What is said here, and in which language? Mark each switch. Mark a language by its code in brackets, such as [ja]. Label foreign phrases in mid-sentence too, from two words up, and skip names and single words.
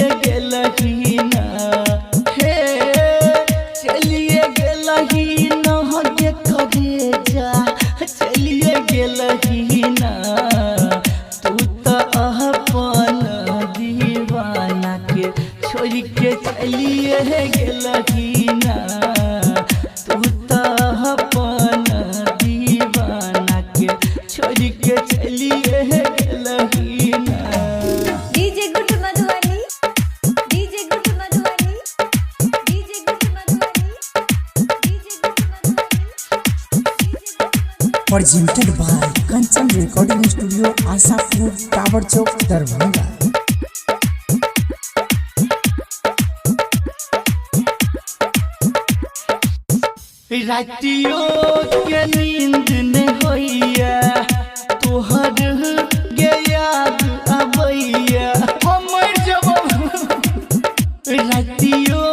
[mai] गेलही ना हे चलिए गेलही ना गे करे जा चलिए गेलही ना तू तो अपन दीवाना के छोड़ के चलिए गेलही ना तू तो अपन दीवाना के छोड़ के चलिए गेलही ना डीजे गुड मधुबनी डीजे गुड मधुबनी डीजे गुड मधुबनी डीजे गुड मधुबनी [en] Presented by Kanchan Recording Studio, Ashapur, Tower Chowk, Darbhanga. [mai] रातियों के नींद नहीं होइया तोहर के याद आबैया हमर जब रातियों